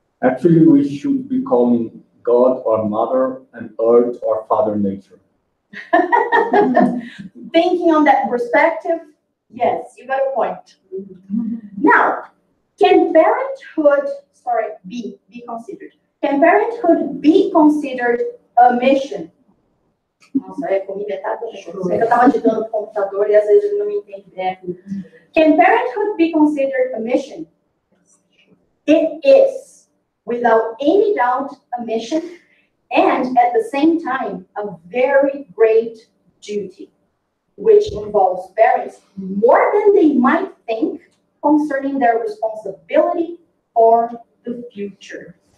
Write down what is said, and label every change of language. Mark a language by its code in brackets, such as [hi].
[en] Actually, we should be calling God our mother and earth our father nature. Thinking on that perspective, yes, you got a point. Now, can parenthood, be considered? Can parenthood be considered a mission? [pt] Nossa, comigo é tá eu tava digitando no computador e às vezes ele não me entende. [en] Can parenthood be considered a mission? It is, without any doubt, a mission, and at the same time, a very great duty, which involves parents more than they might think concerning their responsibility for the future.